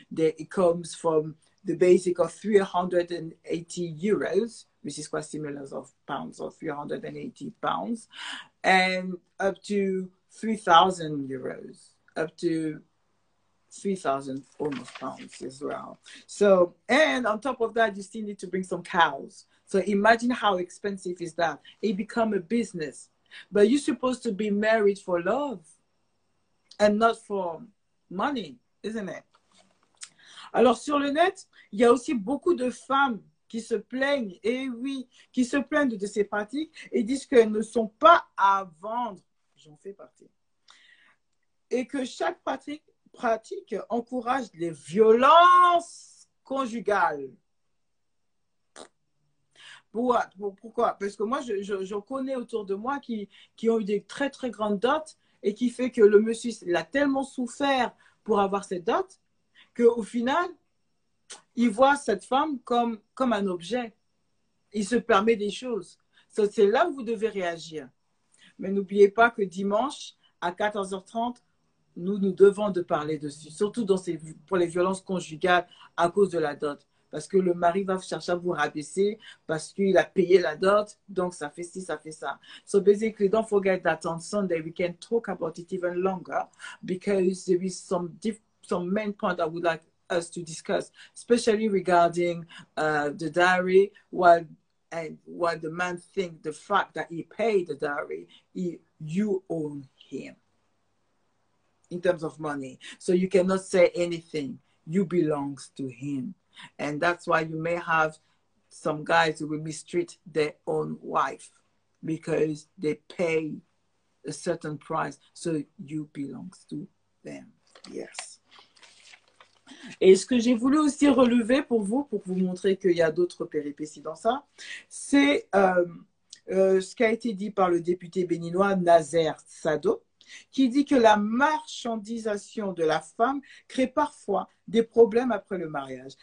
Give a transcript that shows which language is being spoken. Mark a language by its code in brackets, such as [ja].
[en] It comes from the basic of 380 euros, which is quite similar of pounds, or 380 pounds, and up to 3,000 euros, up to 3,000 almost pounds as well. So, and on top of that, you still need to bring some cows. So imagine how expensive is that. It become a business. But you're supposed to be married for love and not for money, isn't it? [fr] Alors sur le net, il y a aussi beaucoup de femmes qui se plaignent, et oui, qui se plaignent de ces pratiques et disent qu'elles ne sont pas à vendre. J'en fais partie. Et que chaque pratique encourage les violences conjugales. Pourquoi? Parce que moi, je connais autour de moi qui ont eu des très, très grandes dots et qui fait que le monsieur, il a tellement souffert pour avoir cette dot qu'au final, il voit cette femme comme un objet. Il se permet des choses. C'est là où vous devez réagir. Mais n'oubliez pas que dimanche, à 14h30, nous devons de parler dessus, surtout pour les violences conjugales à cause de la dot. Parce que le mari va chercher à vous rabaisser parce qu'il a payé la dot, donc ça fait ci, ça fait ça. [en] So basically, don't forget that on Sunday, we can talk about it even longer because there is some main point I would like us to discuss, especially regarding the dowry, what the man thinks, the fact that he paid the dowry, you own him in terms of money. So you cannot say anything. You belongs to him. And that's why you may have some guys who will mistreat their own wife because they pay a certain price. So you belongs to them. Yes. [fr] Et ce que j'ai voulu aussi relever pour vous montrer qu'il y a d'autres péripéties dans ça, c'est ce qui a été dit par le député béninois Nazer Sado, qui dit que la marchandisation de la femme crée parfois des problèmes après le mariage.